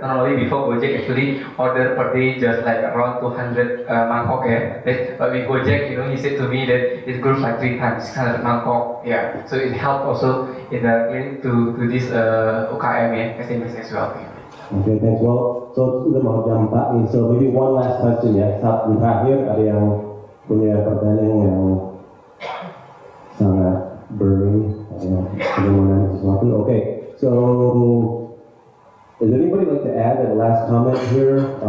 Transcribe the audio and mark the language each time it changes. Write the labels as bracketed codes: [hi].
[en] Normally before Gojek actually order per day just like around 200 mangkok. But with Gojek, he said to me that it grows like 3 times, 600 mangkok. Yeah, so it helped also in the to this UKM SMEs as well. Okay, thanks. Well, so [id] udah mau jam 4 nih. [en] So maybe one last question ya. [id] Saat terakhir ada yang punya pertanyaan yang sangat burning, bagaimana sesuatu. [en] Okay, so does anybody like to add a last comment here?